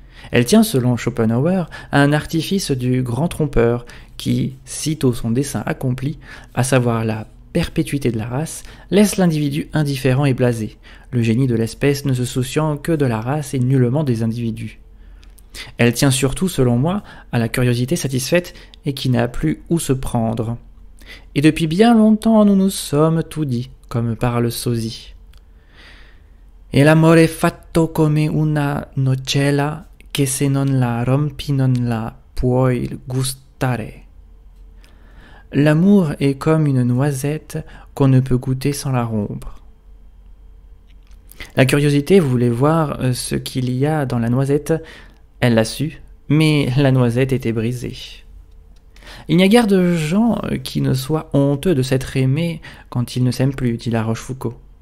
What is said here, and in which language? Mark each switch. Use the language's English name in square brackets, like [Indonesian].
[French] Elle tient, selon Schopenhauer, à un artifice du grand trompeur qui, sitôt son dessein accompli, à savoir la perpétuité de la race, laisse l'individu indifférent et blasé, le génie de l'espèce ne se souciant que de la race et nullement des individus. Elle tient surtout, selon moi, à la curiosité satisfaite et qui n'a plus où se prendre. Et depuis bien longtemps nous nous sommes tout dit, comme parle Sosie. [Italian] E l'amore è fatto come una nocella che se non la rompi non la puoi gustare. [French] L'amour est comme une noisette qu'on ne peut goûter sans la rompre. La curiosité voulait voir ce qu'il y a dans la noisette. Elle l'a su, mais la noisette était brisée. Il n'y a guère de gens qui ne soient honteux de s'être aimés quand ils ne s'aiment plus, dit la Rochefoucauld.